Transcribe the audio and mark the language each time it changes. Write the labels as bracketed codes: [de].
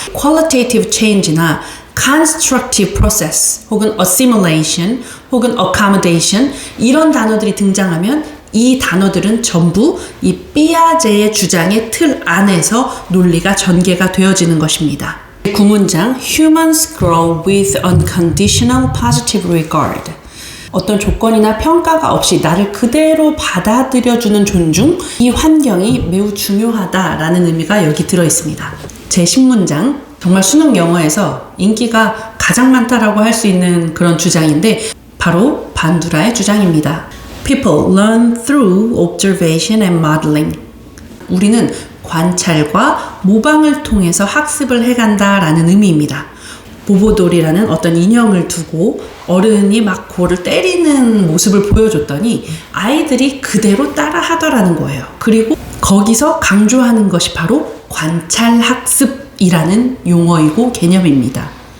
[en] qualitative change나 constructive process [ko] 혹은 assimilation 혹은 accommodation 이런 단어들이 등장하면 이 단어들은 전부 이 삐아제의 주장의 틀 안에서 논리가 전개가 되어지는 것입니다. 9문장 [en] Humans grow with unconditional positive regard. [ko] 어떤 조건이나 평가가 없이 나를 그대로 받아들여주는 존중, 이 환경이 매우 중요하다라는 의미가 여기 들어있습니다. 제 10문장 정말 수능 영어에서 인기가 가장 많다라고 할 수 있는 그런 주장인데 바로 반두라의 주장입니다. [en] People learn through observation and modeling. [ko] 우리는 관찰과 모방을 통해서 학습을 해간다라는 의미입니다. 보보돌이라는 어떤 인형을 두고 어른이 막 그거를 때리는 모습을 보여줬더니 아이들이 그대로 따라 하더라는 거예요. 그리고 거기서 강조하는 것이 바로 관찰학습이라는 용어이고 개념입니다.